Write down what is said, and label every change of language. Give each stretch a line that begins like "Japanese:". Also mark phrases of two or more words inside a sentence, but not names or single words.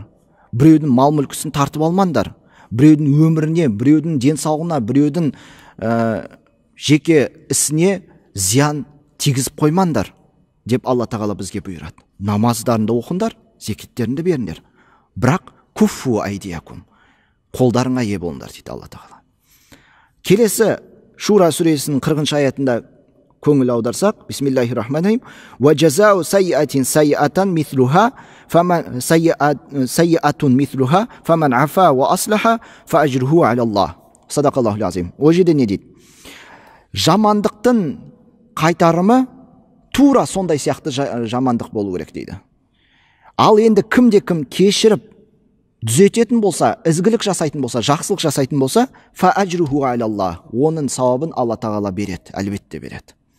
Kazakh: Біреудің мал мүлкісін тартып алмаңдар. Біреудің өміріне, біреудің денсаулығына, біреудің жеке ісіне зиян тигізіп қоймаңдар деп Алла тағала бізге бұйырады. Намаздарыңды оқыңдар, зекеттеріңді беріңдер. Бірақ
Arabic: كفوا أيديكم,
Kazakh: қолдарыңа ие болыңдар дейді Алла тағала. Келесі Шура сүресінің 40-шы аятында көңіл аударсақ,
Arabic: بسم الله الرحمن الرحيم. وجزاء سيئة سيئة مثلها فمن سيئة مثلها فمن عفا وأصلح فأجره على الله. صدق الله العظيم.
Kazakh: Ол жерде не дейді? Жамандықтың қайтарымы тура сондай сияқты жамандық болу керек дейді. Ал енді кімде-кім кешіріп түзететін болса, ізгілік жасайтын болса, жақсылық жасайтын болса,
Arabic: فأجره على الله,
Kazakh: оның сауабын Алла тағала береді, әлбетте береді.